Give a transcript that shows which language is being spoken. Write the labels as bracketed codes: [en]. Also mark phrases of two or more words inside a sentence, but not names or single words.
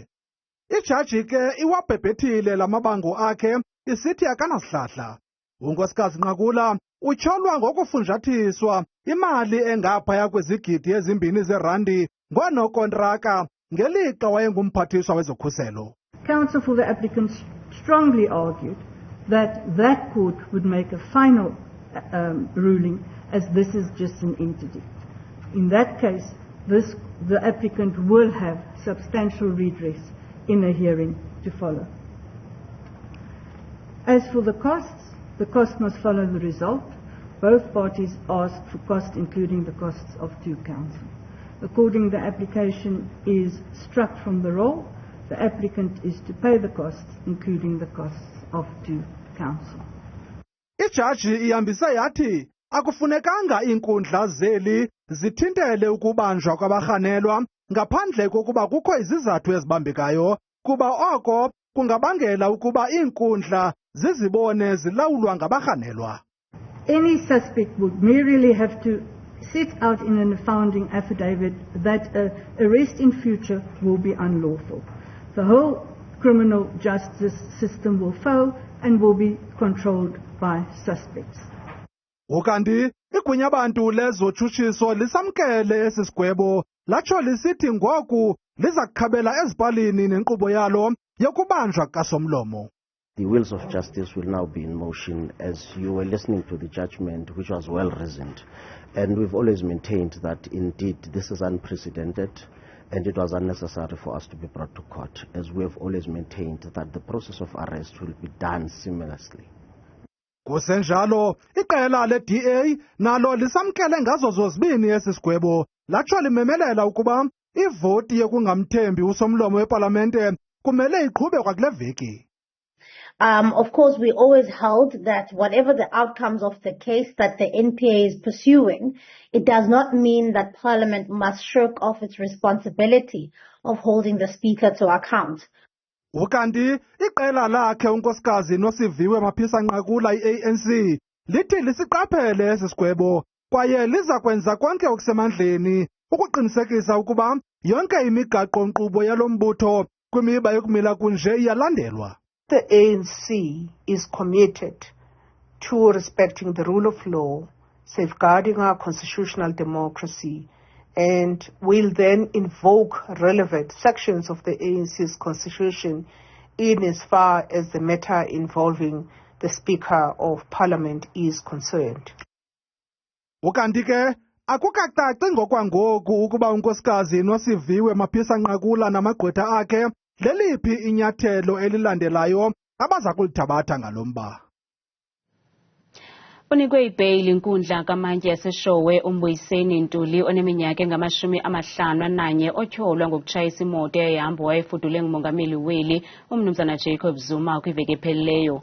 [xh] Ijaji ke iwabhebhethile la mabango akhe isithi akanasihlahla. Unkosikazi Nqakula utyholwa ngokufunjathiswa imali engaphaya kwezigidi ezimbini zeerandi ngoonokontraka ngelixa wayengumphathiswa wezokhuselo. [en] Counsel for the applicant strongly argued that court would make a final ruling, as this is just an interdict. In that case, the applicant will have substantial redress in a hearing to follow. As for the cost must follow the result. Both parties asked for costs, including the costs of due counsel. According the application is struck from the roll, the applicant is to pay the costs, including the costs of due counsel. [xh] Ijaji ihambise yathi akufunekanga iinkundla zeli zithintele ukubanjwa kwabarhanelwa ngaphandle kokuba kukho izizathu ezibambekayo, kuba oko kungabangela ukuba iinkundla zizibone zilawulwa ngabarhanelwa. [en] Any suspect would merely have to set out in a founding affidavit that arrest in future will be unlawful. The whole criminal justice system will fail and will be controlled by suspects. [xh] Ukanti igwinyabantu lezotshutshiso lisamkele esi sigwebo latsho lisithi ngoku liza kukhabela ezipalini nenkqubo yalo yokubanjwa kasomlomo. [en] The wheels of justice will now be in motion as you were listening to the judgment, which was well reasoned. And we've always maintained that indeed this is unprecedented and it was unnecessary for us to be brought to court, as we have always maintained that the process of arrest will be done seamlessly. [xh] Kusenjalo, iqela le-DA nalo lisamkele ngazo zozibini esi sigwebo latsho limemelela ukuba ivoti yokungamthembi usomlomo weParlamente kumele iqhube kwakule veki. [en] Of course, we always held that whatever the outcomes of the case that the NPA is pursuing, it does not mean that Parliament must shirk off its responsibility of holding the Speaker to account. [xh] Ukanti iqela lakhe unkosikazi noSivuyo Mapisa-Nqakula i-ANC lithi lisiqaphele esi sigwebo kwaye liza kwenza konke okusemandleni ukuqinisekisa ukuba yonke imigaqo-nkqubo yalo mbutho kwimiba yokumila kunje iyalandelwa. [en] The ANC is committed to respecting the rule of law, safeguarding our constitutional democracy, and will then invoke relevant sections of the ANC's constitution in as far as the matter involving the Speaker of Parliament is concerned. [xh] Ukanti ke akukacaci ngokwangoku ukuba unkosikazi noSiviwe Mapisa-Nqakula namagqwetha akhe leliphi inyathelo elilandelayo abaza kulithabatha ngalomba. Unikwe ibheyili inkundla kamantyi yaseShowe uMbuyiseni Ntuli oneminyaka engama-51 otyholwa ngokutshayisa imoto eyahamba wayefudule ngumongameli weli umnumzana Jacob Zuma kwiveki ephelileyo.